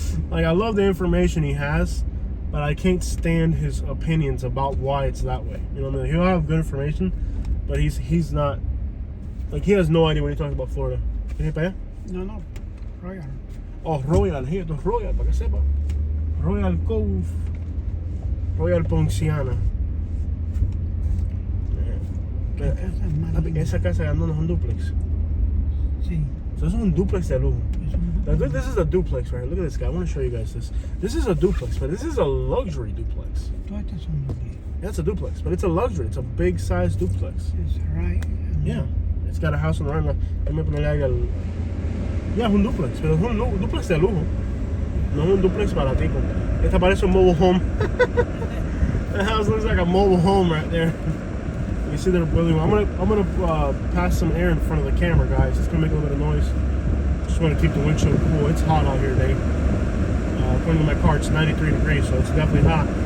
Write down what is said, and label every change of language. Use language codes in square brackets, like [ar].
[en] Like, I love the information he has, but I can't stand his opinions about why it's that way. You know what I mean? He'll have good information, but he's not, like, he has no idea when he talks about Florida. [es] ¿Tiene para allá? No, no. Royal. [en] Oh, Royal, here, [es] esto es Royal, para que sepa. Royal Cove. Royal Ponciana. Qué casa más linda. Esa casa grande no es un duplex. Sí. [en] So this is [es] un duplex de lujo. Es un [en] Now, this is a duplex, right? Look at this guy. I want to show you guys this. This is a duplex, but this is a luxury duplex. [es] Todas estas son duplex. [en] That's a duplex, but it's a luxury. It's a big size duplex. It's right. Yeah. It's got a house on the run. [es] Déjame ponerle ahí el... Yeah, es un duplex, pero es un duplex de lujo. No es un duplex baratico. Esta parece un mobile home. [en] The house looks like a mobile home right there. You see they're building. I'm gonna pass some air in front of the camera, guys. It's gonna make a little bit of noise. Just want to keep the windshield cool. It's hot out here today. According to my car, it's 93 degrees, so it's definitely hot.